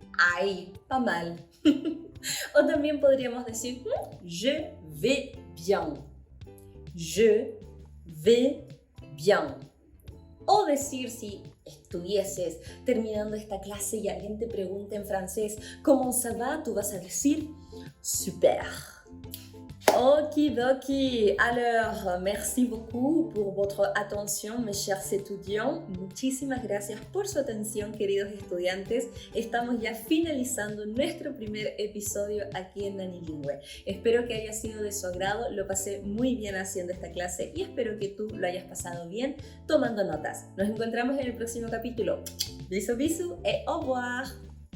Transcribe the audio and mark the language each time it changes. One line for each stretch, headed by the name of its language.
French: ay, pas mal.
Spanish: O también podríamos decir,
French: je vais bien. Je vais bien.
Spanish: O decir, si estuvieses terminando esta clase y alguien te pregunta en francés,
French: ¿Comment ça va?
Spanish: Tú vas a decir, super. Okidoki.
French: Alors, merci beaucoup pour votre attention, mes chers étudiants.
Spanish: Muchísimas gracias por su atención, queridos estudiantes. Estamos ya finalizando nuestro primer episodio aquí en Nanilingüe. Espero que haya sido de su agrado. Lo pasé muy bien haciendo esta clase y espero que tú lo hayas pasado bien tomando notas. Nos encontramos en el próximo capítulo.
French: Bisous, bisous et au revoir.